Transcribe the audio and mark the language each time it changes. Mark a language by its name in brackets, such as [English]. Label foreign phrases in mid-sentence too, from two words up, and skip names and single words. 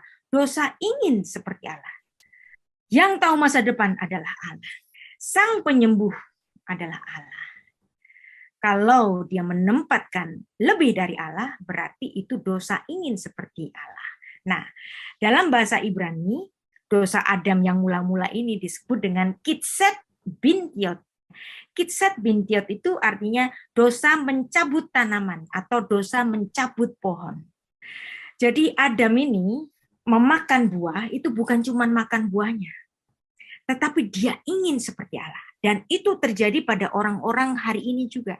[Indonesian] Dosa ingin seperti Allah. Yang tahu masa depan adalah Allah. Sang penyembuh adalah Allah. Kalau dia menempatkan lebih dari Allah, berarti itu dosa ingin seperti Allah. Nah, dalam bahasa Ibrani, dosa Adam yang mula-mula ini disebut dengan kitset bintiot. Kitset bintiot itu artinya dosa mencabut tanaman atau dosa mencabut pohon. Jadi Adam ini memakan buah, itu bukan cuma makan buahnya, tetapi dia ingin seperti Allah. Dan itu terjadi pada orang-orang hari ini juga.